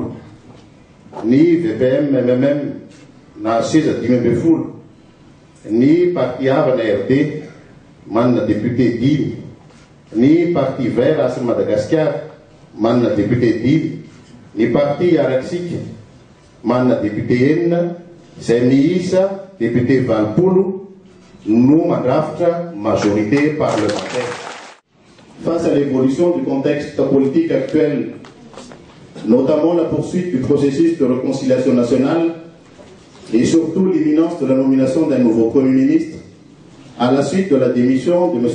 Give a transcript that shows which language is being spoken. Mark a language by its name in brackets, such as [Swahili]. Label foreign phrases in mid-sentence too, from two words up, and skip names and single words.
[Malagasy] ny VPM MMM nahazo seza 520 ny parti havana RD manana député 10 ny [French] parti vert [Malagasy] asy Madagascar manana député 10 ny parti araksika manana député enina izay miisa député valopolo no mandrafitra [French] majorité parlementaire. Face à l'évolution du contexte politique actuel, notamment la poursuite du processus de réconciliation nationale et surtout l'imminence de la nomination d'un nouveau Premier ministre, à la suite de la démission de M.